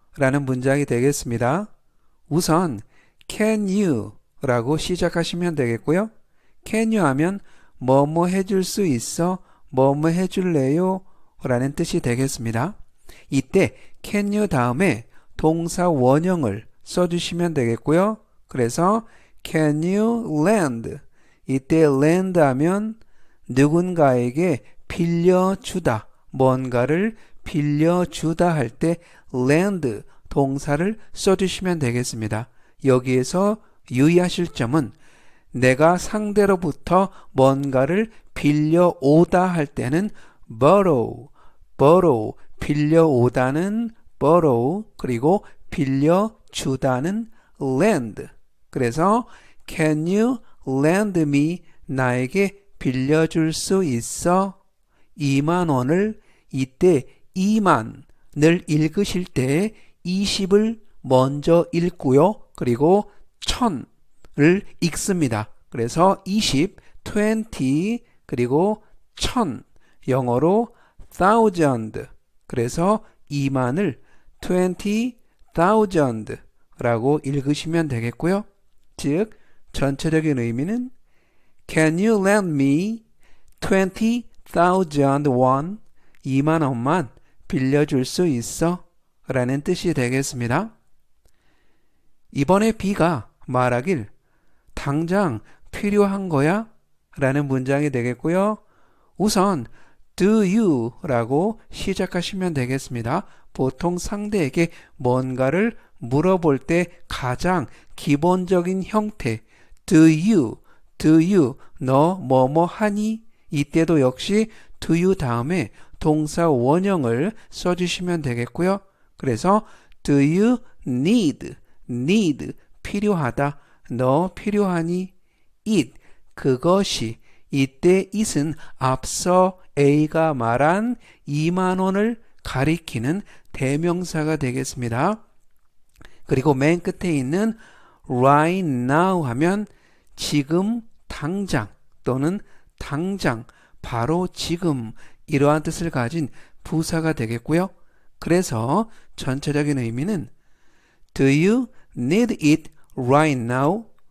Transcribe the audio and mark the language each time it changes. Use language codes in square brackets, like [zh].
[ko] 라는 문장이 되겠습니다. 우선 [en] can you [ko] 라고 시작하시면 되겠고요. [en] can you [ko] 하면 뭐뭐 해줄 수 있어? 뭐뭐 해줄래요? 라는 뜻이 되겠습니다. 이때 [en] can you [ko] 다음에 동사 원형을 써주시면 되겠고요. 그래서 [en] can you lend? [ko] 이때 lend 하면 누군가에게 빌려주다, 뭔가를 빌려주다 할 때 lend 동사를 써주시면 되겠습니다. 여기에서 유의하실 점은 내가 상대로부터 뭔가를 빌려오다 할 때는 borrow, 빌려오다는 borrow, 그리고 빌려주다는 lend. 그래서 [en] can you lend me? [ko] 나에게 빌려줄 수 있어? 2만 원을 이때 2만을 읽으실 때 20을 먼저 읽고요. 그리고 1000을 읽습니다. 그래서 20, 20, 그리고 1000, 영어로 thousand. 그래서 2만을 20,000 라고 읽으시면 되겠고요. 즉, 전체적인 의미는 [en] Can you lend me 20,000 won? [ko] 2만 원만 빌려줄 수 있어? 라는 뜻이 되겠습니다. 이번에 B가 말하길 당장 필요한 거야? 라는 문장이 되겠고요. 우선 [en] do you [ko] 라고 시작하시면 되겠습니다. 보통 상대에게 뭔가를 물어볼 때 가장 기본적인 형태 [en] do you [ko] 너 뭐뭐 하니? 이때도 역시 [en] do you [ko] 다음에 동사 원형을 써주시면 되겠고요. 그래서 [en] do you need [ko] 필요하다. 너 필요하니? it 그것이 이때 it은 앞서 A가 말한 2만 원을 가리키는 대명사가 되겠습니다. 그리고 맨 끝에 있는 [en] right now [ko] 하면 지금 당장 또는 당장 바로 지금 이러한 뜻을 가진 부사가 되겠고요. 그래서 전체적인 의미는 [en] Do you need it right now?